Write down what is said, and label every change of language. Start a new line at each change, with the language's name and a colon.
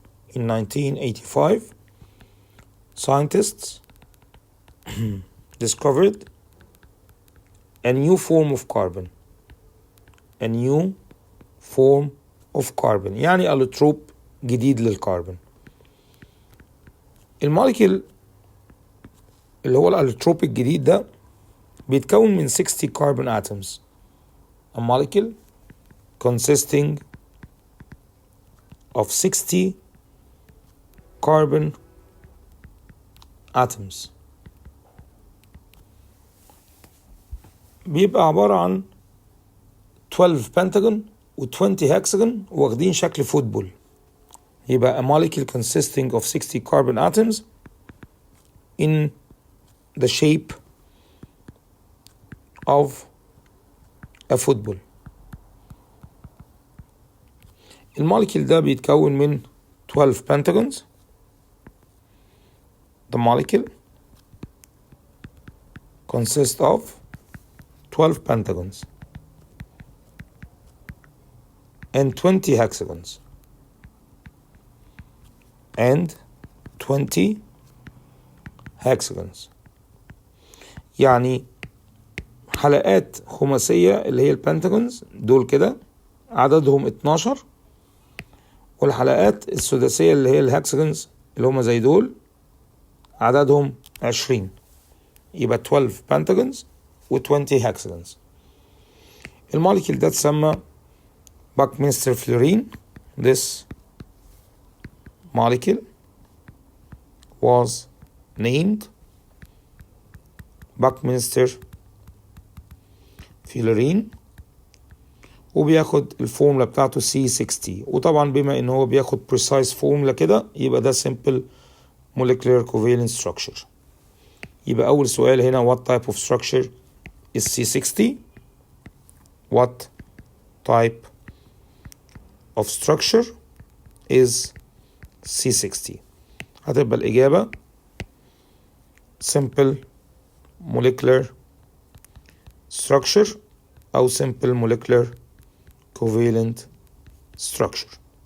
English: In 1985, scientists discovered a new form of carbon. A new form of carbon
Arabic: يعني الوتروب جديد للكربون. الموليكيول اللي هو الالوتروب الجديد ده بيتكون من
English: 60 carbon atoms. A molecule consisting of 60 carbon atoms.
Arabic: بيبقى عبارة عن
English: 12 pentagon و 20 hexagon
Arabic: واخدين شكل فوتبول. يبقى
English: a molecule consisting of 60 carbon atoms in the shape of a football.
Arabic: الموليكيول ده بيتكون من
English: 12 pentagons. The molecule consists of 12 pentagons and 20 hexagons and 20 hexagons.
Arabic: يعني حلقات خماسية اللي هي البنتاجونز دول كده عددهم 12، والحلقات السداسية اللي هي الهكساجونز اللي هما زي دول عددهم 20.
English: يبقى 12 pentagons و 20 hexagons.
Arabic: الموليكيول ده تسمى Buckminster fluorine.
English: This molecule was named Buckminster fluorine
Arabic: وبياخد الفورمولا بتاعته C60. وطبعا بما ان هو بياخد precise فورمولا كده يبقى ده
English: simple molecular covalent structure.
Arabic: يبقى اول سؤال هنا
English: what type of structure is C60? What type of structure is C60?
Arabic: هتبقى الإجابة
English: simple molecular structure أو simple molecular covalent structure.